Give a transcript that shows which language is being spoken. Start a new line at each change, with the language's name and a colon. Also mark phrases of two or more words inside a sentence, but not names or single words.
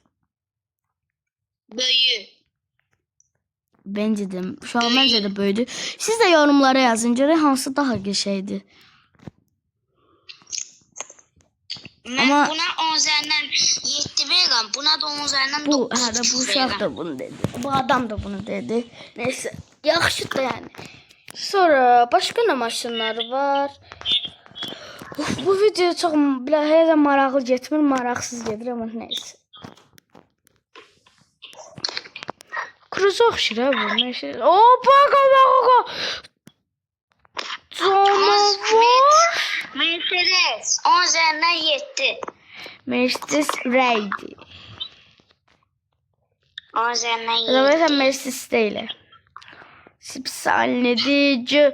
Turkish: Böyü. Bence de, şu an bence de böyüdü.
Azerbaijani: Siz de yorumlara yazın görək hansı daha qəşəngdir.
Turkish: Ben Ama- buna 10 üzerinden 7 veririm. Buna da 10 üzerinden Bu, 9
Azerbaijani: hə də bu uşaq da bunu dedi. Bu adam da bunu dedi. Neyse, yaxşıdır yani. Sonra başqa nə maşınlar var? Bu video çox hələ maraqlı getmir, maraqsız gedir amma neyse. Cruze oxşur ha bu. Neyse. Bak. Canavar.
Turkish: Mercedes 10 üzerinden 7. Mercedes Raydi. 10 üzerinden 7. Zaten Mercedes değil. Sipsalnedi.